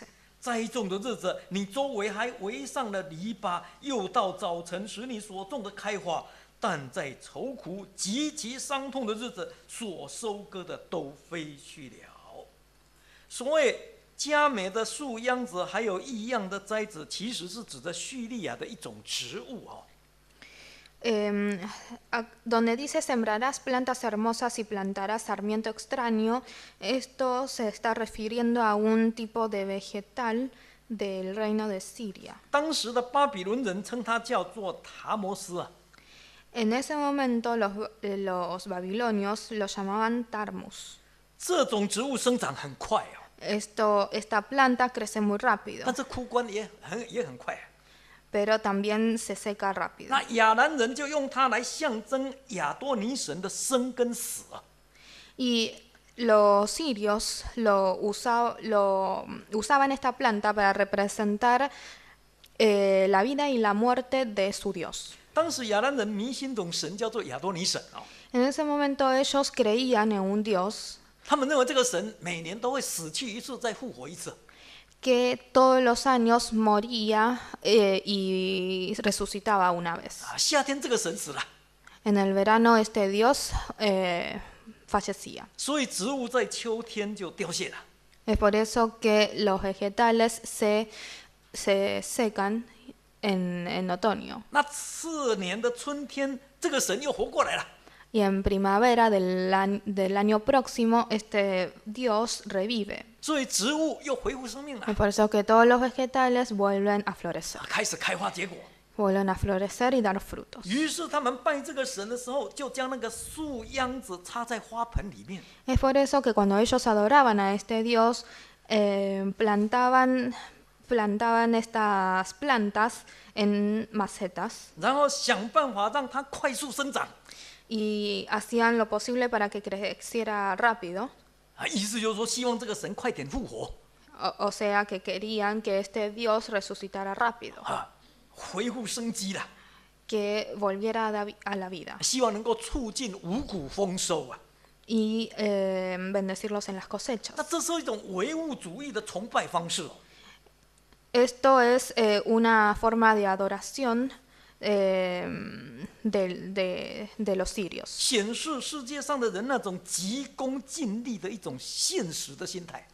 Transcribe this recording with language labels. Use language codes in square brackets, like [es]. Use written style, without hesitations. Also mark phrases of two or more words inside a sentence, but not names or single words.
[zh] 栽种的日子，你周围还围上了篱笆，又到早晨使你所种的开花。但在愁苦极其伤痛的日子，所收割的都飞去了。所谓佳美的树秧子，还有异样的栽子，其实是指着叙利亚的一种植物哦。 [es] Donde dice sembrarás plantas hermosas y plantarás sarmiento extraño, esto se está refiriendo a un tipo de vegetal del reino de Siria. [zh] 当时的巴比伦人称它叫做塔摩斯啊。 [es] En ese momento los babilonios lo llamaban tarmus. [zh] 这种植物生长很快哦， [es] Esta planta crece muy [zh] 但 [es] rápido, [zh] 这枯干也很快啊。 [es] pero también se seca rápido. [zh] 那亚兰人就用它来象征亚多尼神的生跟死啊。 [es] Y los sirios usaban esta planta para representar la vida y la muerte de su dios. [zh] 当时亚兰人迷信一种神叫做亚多尼神哦， [es] En ese momento ellos creían en un dios [zh] 他们认为这个神每年都会死去一次，再复活一次。 [es] que todos los años moría y resucitaba una vez. [zh] 啊，夏天这个神死了， [es] En el verano este dios fallecía. [zh] 所以植物在秋天就凋谢了。 [es] Es por eso que los vegetales se secan en otoño. [zh] 那次年的春天，这个神又活过来了。 [es] Y en primavera del año próximo este dios revive. [zh] 所以植物又恢复生命 [es] Es [zh] 了， [es] por eso que todos los vegetales vuelven a florecer. [zh] 开始开花结果。 [es] Vuelven a florecer y dar frutos. [zh] 于是他们拜这个神的时候，就将那个树秧子插在花盆里面。 [es] Es por eso que cuando ellos adoraban a este dios, plantaban estas plantas en macetas [zh] 然后想办法让它快速生长， [es] y hacían lo posible para que creciera rápido. [zh] 啊，意思就是说，希望这个神快点复活， [es] O sea que querían que este dios resucitara rápido, [zh] 啊，恢复生机了， [es] que volviera a la vida [zh] 希望能够促进五谷丰收啊。 [es] y bendecirlos en las cosechas. [zh] 那这是一种唯物主义的崇拜方式哦。 [es] Esto es una forma de adoración de los sirios. [zh] 显示世界上的人那种急功近利的一种现实的心态。